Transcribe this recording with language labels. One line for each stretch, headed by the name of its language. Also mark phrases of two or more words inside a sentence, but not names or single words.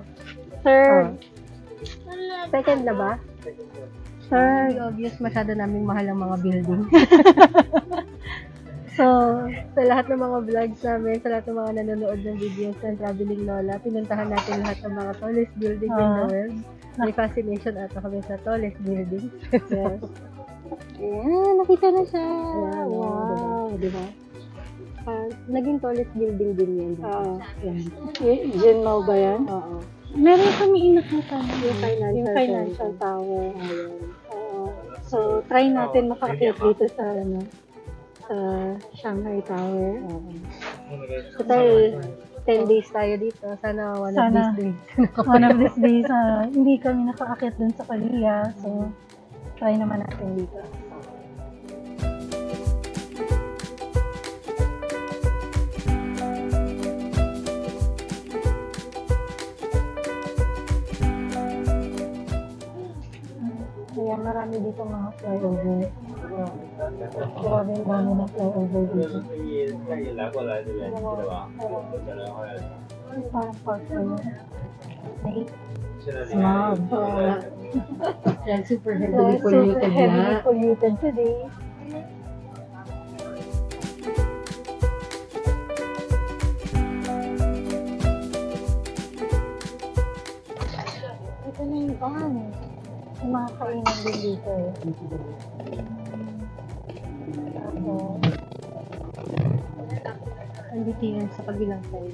English: Third.
Filipino: Second na ba?
English: Third.
Filipino: Obvious, masyado naming mahal ang mga building. So, Sa lahat ng mga vlogs namin, sa lahat ng mga nanonood ng videos ng Traveling Lola, pinuntahan natin lahat ng mga
English: tallest building in the world.
Filipino: May fascination ata kami sa
English: tallest building.
Filipino: yes. Ayan, nakita na siya. Ayan, Wow, di ba? Naging
English: tallest building
Filipino: din yan. Oo. Genmao ba yan? Oo. Meron kami inakita na Yung
English: financial tower. Ayan. Oo.
Filipino: So, try natin makakit dito sa sa Shanghai Tower. Total, 10 days tayo dito. Sana
English: one of
Filipino: Sana.
English: these days. One of these days,
Filipino: hindi kami nakaakit dun sa Kalia. So, try naman natin dito. Ayan, marami dito mga flyover. Grabe, marami na flyover dito.
Chinese: 可以来过来这边，记得吧？再来回来。
Filipino: Parang park na yun.
Chinese: 现在
English: Smog.
Filipino: Yan,
English: super So, heavily super polluted heavily
Filipino: na.
English: polluted today.
Filipino: Ito na yung van. Yung mga kainan din dito eh. Andito yun sa kabilang side.